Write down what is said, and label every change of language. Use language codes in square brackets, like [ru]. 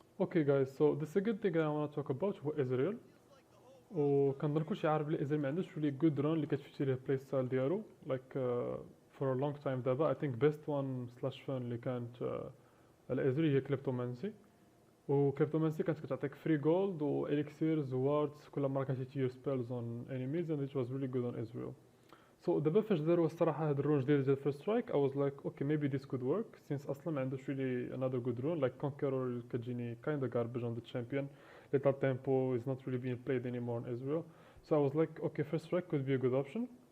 [en] Okay guys, so the second thing I want to talk about is Ezreal. [ar] وكنظن كلشي عارف بلي ازري ما عندوش [en] really good run [ar] اللي كتفتي ليه البلاي ستايل ديالو [en] like for a long time [ar] دابا [en] I think best one slash fun [ar] اللي كانت على ازري هي كليبتومانسي. وكريبتومانسي كانت كتعطيك فري جولد و اليكسيرز واردز كل مره كتيتير سبيلز اون انيميز [en] and it was really good on Ezreal. So [ar] دابا فاش داروا الصراحه هاد الرون جديد ديال فيرست سترايك [en] I was like okay maybe this could work since [ar] اصلا ما عندوش [en] really another good rune like Conqueror [ar] كتجيني [en] kinda garbage on the champion. Little tempo is not really being played anymore on Ezreal. So I was like okay first strike could be a good option.